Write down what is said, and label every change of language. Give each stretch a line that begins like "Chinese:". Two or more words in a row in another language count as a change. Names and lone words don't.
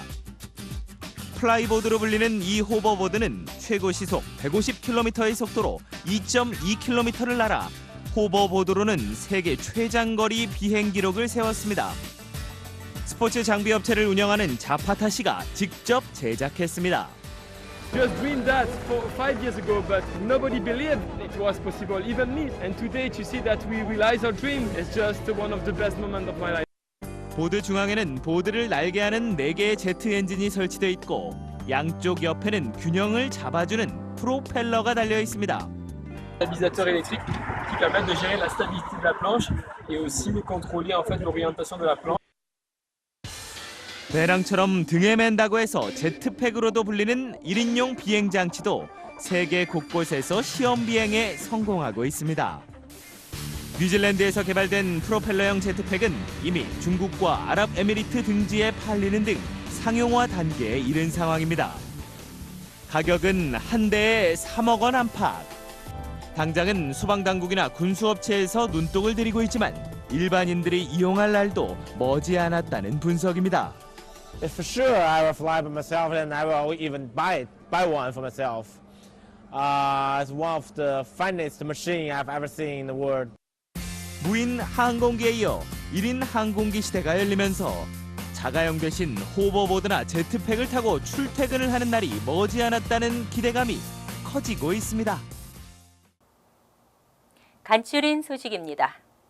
Korean: 플라이보드로 불리는 이 호버보드는 최고 시속 150km의 속도로 2.2km를 날아 호버보드로는 세계 최장거리 비행 기록을 세웠습니다. 스포츠 장비 업체를 운영하는 자파타 씨가 직접 제작했습니다.
English: Just dreamed that 5 years ago, but nobody believed it was possible, even me. And today to see that we realize our dream is just one of the best moments of my life.
Korean: 보드 중앙에는 보드를 날게 하는 4개의 제트 엔진이 설치되어 있고 양쪽 옆에는 균형을 잡아주는 프로펠러가 달려 있습니다.
French: Stabilisateur électrique qui permettent de gérer la stabilité de la planche et aussi contrôler en fait l'orientation de la planche.
Korean: 배낭처럼 등에 맨다고 해서 제트팩으로도 불리는 1인용 비행 장치도 세계 곳곳에서 시험 비행에 성공하고 있습니다. 뉴질랜드에서 개발된 프로펠러형 제트팩은 이미 중국과 아랍에미리트 등지에 팔리는 등 상용화 단계에 이른 상황입니다. 가격은 한 대에 3억 원 안팎. 당장은 소방당국이나 군수업체에서 눈독을 들이고 있지만 일반인들이 이용할 날도 머지않았다는 분석입니다.
English: If for sure I will fly by myself, and I will even buy one for myself. It's one of the finest machine I've ever seen in the world.
Korean: 무인 항공기에 이어 1인 항공기 시대가 열리면서 자가용 대신 호버보드나 제트팩을 타고 출퇴근을 하는 날이 머지않았다는 기대감이 커지고 있습니다. 간추린 소식입니다.